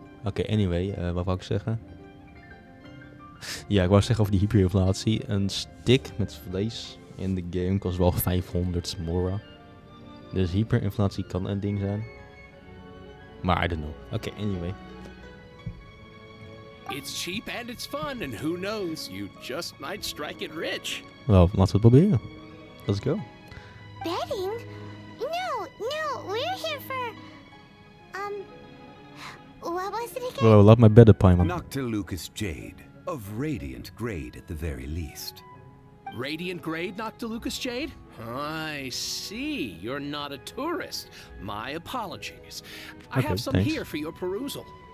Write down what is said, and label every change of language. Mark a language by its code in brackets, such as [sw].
[nl] Oké, anyway, wat wou ik zeggen? Ja, ik wou zeggen over die hyperinflatie. Een stick met vlees in de game kost wel 500 mora. Dus hyperinflatie kan een ding zijn. [en] Maar I don't know. Oké, anyway. It's cheap and it's fun, and who knows, you just might strike it rich. [nl] Wel, laten we het proberen. [en] Let's go. Betting? No, we're here for... what was it again? [nl] Bro, laat mij bedden, Paimon. [en] Noctilucous jade, of radiant grade at the very least. Radiant grade, Noctilucous Jade? I see. You're not a tourist. My apologies. I Okay, have some thanks. here for your perusal.